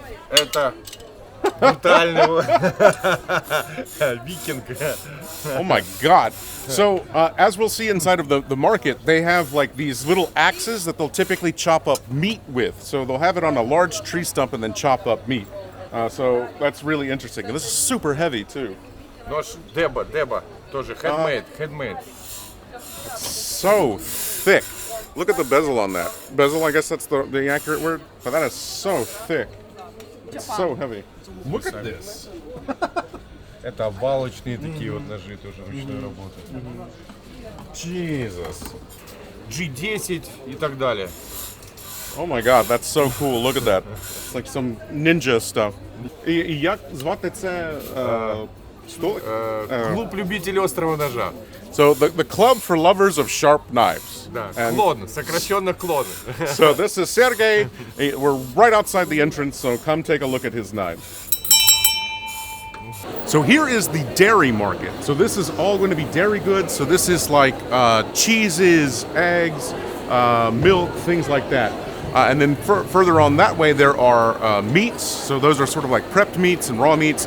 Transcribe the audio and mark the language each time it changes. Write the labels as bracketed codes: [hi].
[ru] Это брутальный викинг. [en] Oh my god. So, as we'll see inside of the market, they have like these little axes that they'll typically chop up meat with. So they'll have it on a large tree stump and then chop up meat. So that's really interesting. And this is super heavy too. [ru] Нож Деба, тоже handmade. [en] So thick. Look at the bezel on that. Bezel, I guess that's the accurate word, but that is so thick. It's so heavy. Look at this. [ru] Это обвалочные такие вот ножи тоже ручной работы. [en] Jesus. [ru] G10 и так далее. [en] Oh my god, that's so cool. Look at that. It's like some ninja stuff. [uk] І як звати це столик? [ru] Клуб любителей острого ножа. [en] So the club for lovers of sharp knives. [ru] Да, клон, сокращенно клон. [en] So this is Sergei. We're right outside the entrance, so come take a look at his knives. So here is the dairy market. So this is all going to be dairy goods. So this is like cheeses, eggs, milk, things like that. And then further on that way, there are meats. So those are sort of like prepped meats and raw meats.